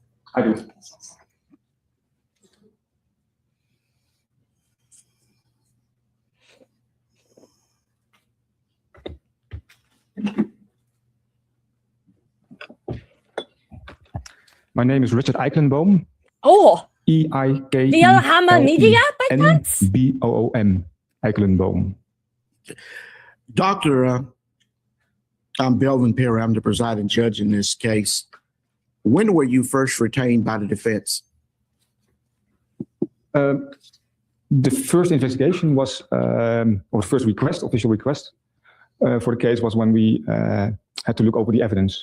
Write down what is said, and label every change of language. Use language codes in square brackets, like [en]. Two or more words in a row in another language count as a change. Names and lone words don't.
[en] I do. My name is Richard Eichenboom. Oh, E-I-K-E-L-E-N-B-O-O-M. Eichenboom. Doctor, I'm Belvin Perry. I'm the presiding judge in this case. When were you first retained by the defense? The first investigation was, or first request, official request for the case was when we had to look over the evidence.